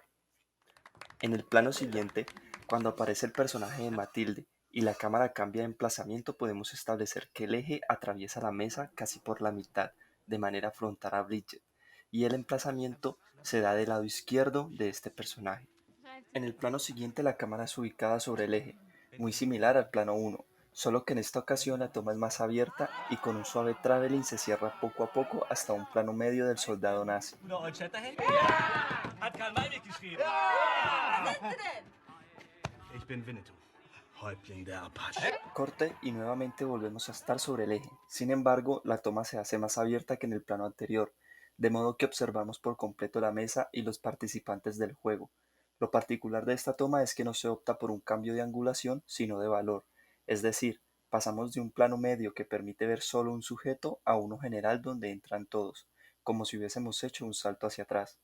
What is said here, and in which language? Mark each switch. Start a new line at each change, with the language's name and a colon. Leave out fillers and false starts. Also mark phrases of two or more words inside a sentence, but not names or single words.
Spanish: En el plano siguiente, cuando aparece el personaje de Matilde y la cámara cambia de emplazamiento, podemos establecer que el eje atraviesa la mesa casi por la mitad, de manera frontal a Bridget, y el emplazamiento se da del lado izquierdo de este personaje. En el plano siguiente la cámara es ubicada sobre el eje, muy similar al plano 1, solo que en esta ocasión la toma es más abierta y con un suave traveling se cierra poco a poco hasta un plano medio del soldado nazi.
German: Hat Karl Malmich geschrieben. Ich bin Winnetou, Häuptling der Apache.
Spanish: Corte y nuevamente volvemos a estar sobre el eje. Sin embargo, la toma se hace más abierta que en el plano anterior, de modo que observamos por completo la mesa y los participantes del juego. Lo particular de esta toma es que no se opta por un cambio de angulación, sino de valor, es decir, pasamos de un plano medio que permite ver solo un sujeto a uno general donde entran todos, como si hubiésemos hecho un salto hacia atrás.